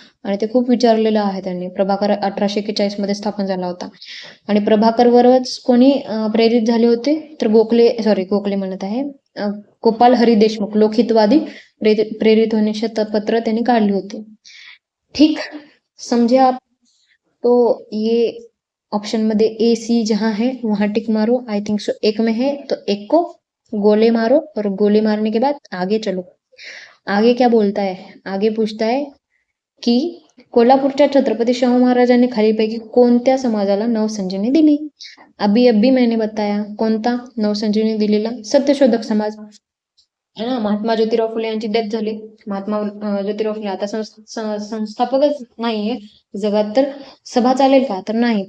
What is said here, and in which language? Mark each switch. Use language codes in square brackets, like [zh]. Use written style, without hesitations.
[mr] आणि ते खूप विचारलेलं आहे त्यांनी. प्रभाकर 1841 मध्ये स्थापन झाला होता. आणि प्रभाकरवरच कोणी प्रेरित झाले होते? तर गोखले म्हणत आहे, गोपाल हरी देशमुख, लोकहितवादी प्रेरित होण्याचे पत्र त्यांनी काढले होते. [hi] ठीक, समझे आप? तो ये ऑप्शन में AC जहां है वहां टिक मारो. [en] I think so [hi] एक में है तो एक को गोले मारो, और गोले मारने के बाद आगे चलो. आगे क्या बोलता है? [mr] आगे पूछता है की कोल्हापूरच्या छत्रपती शाहू महाराजांनी खालीलपैकी कोणत्या समाजाला नवसंजीवनी दिली? [hi] अभी मैंने बताया. [mr] कोणता नवसंजीवनी दिलेला? सत्यशोधक समाज, है ना. महात्मा ज्योतिराव फुले यांची डेथ झाली. महात्मा ज्योतिराव फुले आता संस्थापकच नाहीये जगात, तर सभा चालेल का? तर नाही.